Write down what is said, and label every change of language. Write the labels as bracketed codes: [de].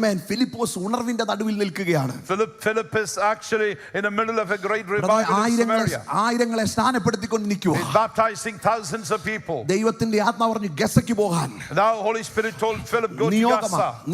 [ml] ഫിലിപ്പോസ് ഉണർവിന്റെ നടുവിൽ നിൽക്കുകയാണ്. [en] Philip is actually in the middle of a great revival in Samaria. [ml] ആയിരങ്ങളെ സ്നാനപ്പെടുത്തിക്കൊണ്ട് നിൽക്കുക. [en] He's baptizing thousands of people. [ml] ദൈവത്തിന്റെ ആത്മാവ് പറഞ്ഞു ഗസയ്ക്ക് പോകാൻ. [en] Now Holy Spirit told Philip, go to Gaza.